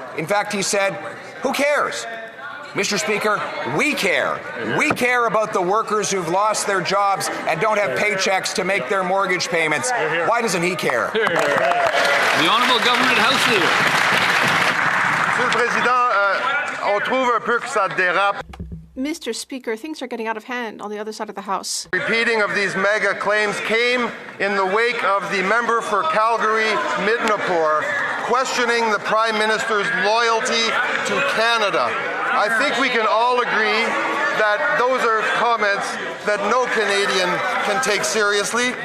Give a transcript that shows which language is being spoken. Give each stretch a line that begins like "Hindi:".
English: In fact, he said, who cares? Mr. Speaker, we care. We care about the workers who've lost their jobs and don't have paychecks to make their mortgage payments. Why doesn't he care? The Honourable Government House Leader.
French: Monsieur le Président, on trouve un peu que ça dérape.
English: Mr. Speaker, things are getting out of hand on the other side of the House. Repeating of these MAGA claims came in the wake of the member for Calgary Midnapore questioning the Prime Minister's loyalty to Canada. I think we can all agree that those are comments that no Canadian can take seriously.